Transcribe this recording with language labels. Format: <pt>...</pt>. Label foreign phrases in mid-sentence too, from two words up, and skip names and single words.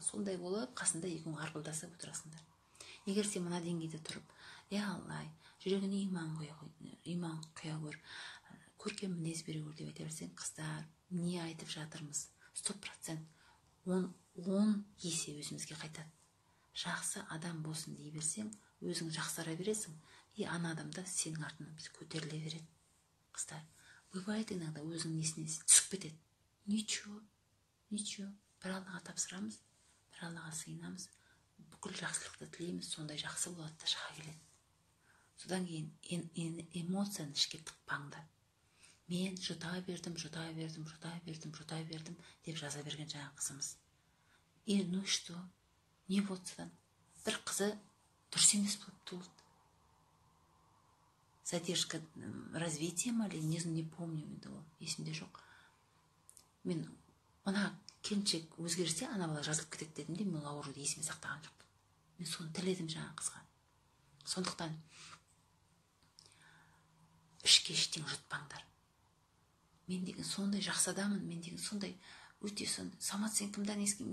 <kk>Сондай болып қасында екеуің арпылдасып отырасыңдар. Егер сен мына деңгейде тұрып, Алла, жүрегіне иман құя көр, көркем мінез бере көр деп айта берсең, қыздар, не айтып жатырмыз? 100% 10 есе өзімізге қайтады. Жақсы адам болсын дей берсең, өзің жақсара бересің, ана адам да сенің артынан көтеріле береді. Қыздар,</kk> <ru>бывает иногда</ru> <kk>өзің несіне түсіп кетеді.</kk> <ru>Ничего.</ru> <kk>Бір Аллаға тапсырамыз, бір Аллаға сыйынамыз, бүкіл жақсылықты тілейміз, сондай жақсы болады да шыға келеді. Содан кейін эмоцияны ішке тықпаңдар. Мен жұта бердім деп жаза берген жаңа қызымыз.</kk> <ru>Ну что?</ru> <kk>Не болды содан? Бір қызы дұрыс емес болып туылды.</kk> <ru>Задержка развития ма или не помню,</ru> <kk>есімде жоқ. Мен мына келіншек өзгерсе, ана бала жазылып кетеді дедім де, мен ауруды есіме сақтаған жоқпын. Мен соны тіледім жаңа қызға. Сондықтан ішке ештеңе жұтпаңдар. Мен деген сондай жақсы адаммын, мен деген сондай өте Самат, сен кімден естіген?</kk>